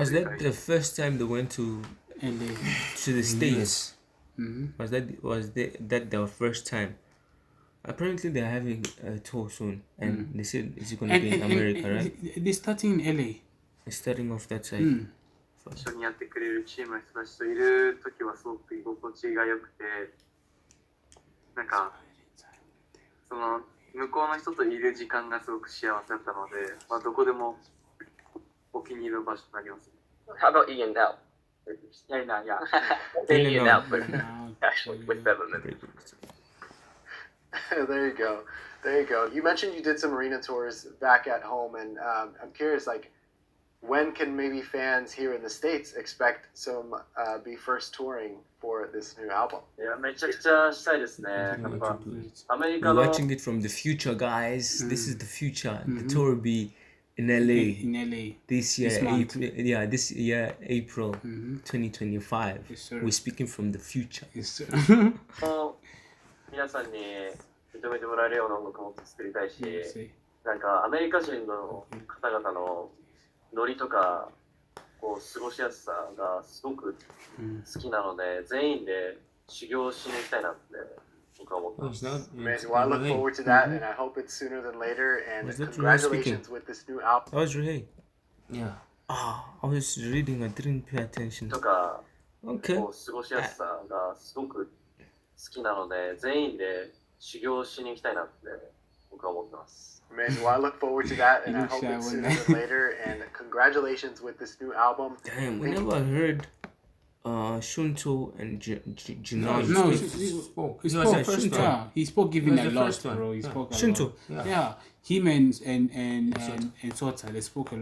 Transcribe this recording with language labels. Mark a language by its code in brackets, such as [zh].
[en] Was that the first time they went to the States? Was that their first time? Apparently they're having a tour soon and they said it's going to be in America, right? They're starting in LA. They're starting off that side. [ja] 一緒にやってくれるチームの人たちといるときはすごく居心地が良くてその向こうの人といる時間がすごく幸せだったので、どこでもお気に入りの場所になります。 [en] How about Ian now? Yeah. Ian now, but actually with Beverman. There you go. You mentioned you did some arena tours back at home, and I'm curious, when can maybe fans here in the States expect some BE:FIRST touring for this new album? [ja] いや、めちゃくちゃしたいですね。アメリカ [en] We're watching it from the future, guys. This is the future. The tour will be in LA. This year, April 2025. Yes, sir. We're speaking from the future. Yes, sir. [ja] 皆さんに認めてもらえるような音楽を作りたいし、なんかアメリカ人の方々のノリとかこう過ごしやすさがすごく好きなので、全員で修行しに行きたいなって僕は思ってます。 [en] Amazing. Well, I look forward to that, and I hope it's sooner than later. And congratulations with this new album. That was Ruhei. Yeah. Ah, I was reading. I didn't pay attention. [ja] とか [en] Okay. [ja] こう過ごしやすさがすごく好きなので、全員で修行しに行きたいなって僕は思ってます。 [en] Amazing. Well, I look forward to that, and I hope it's sooner than later. And congratulations with this new album. Damn, whenever I heard Shunto and Jinon. No, he spoke. He spoke first. Yeah, he spoke giving a lot, bro. He spoke a Shunto. lot. Yeah, him and Sota, they spoke a lot.